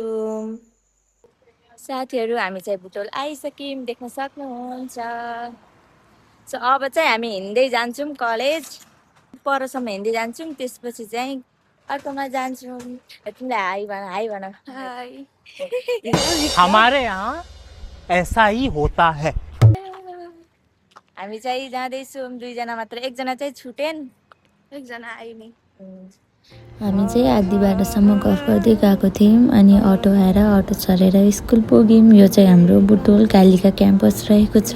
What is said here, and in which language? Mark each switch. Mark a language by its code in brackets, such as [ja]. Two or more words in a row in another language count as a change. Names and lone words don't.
[ne] साथीहरू हामी चाहिँ बुटोल आइसक्यौँ, देख्न सक्नुहुन्छ। सो अब चाहिँ हामी हिँड्दै जान्छौँ कलेज। परसम्म हिँड्दै जान्छौँ, त्यसपछि चाहिँ अर्कोमा जान्छौँ। तिमीलाई हाई भन हाई। [hi] हमारे यहाँ ऐसा ही होता है। [ne] हामी चाहिँ जाँदैछौँ, दुईजना मात्र। एकजना चाहिँ छुटेन, एकजना आइनी। हामी चाहिँ आधी बाटोसम्म गफ गर्दै गएको थियौँ। अनि अटो आएर अटो चढेर स्कुल पुग्यौँ। यो चाहिँ हाम्रो बुटोल कालिका क्याम्पस रहेको छ।